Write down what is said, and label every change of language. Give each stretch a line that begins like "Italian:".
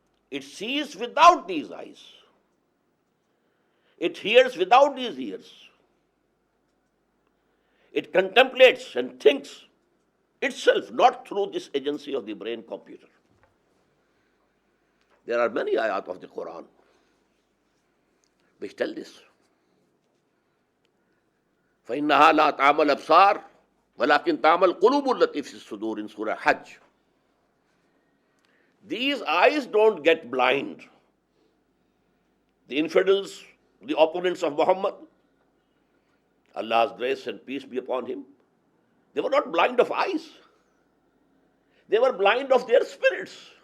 English: It sees without these eyes. It hears without these ears. It contemplates and thinks itself, not through this agency of the brain computer. There are many ayat of the Quran which tell this.
Arabic: فَإِنَّهَا لَا تَعْمَى الْأَبْصَارُ وَلَكِنْ تَعْمَى الْقُلُوبُ الَّتِي فِي الصُّدُورِ
English: in Surah Hajj. These eyes don't get blind. The infidels, the opponents of Muhammad, Allah's grace and peace be upon him, they were not blind of eyes. They were blind of their spirits.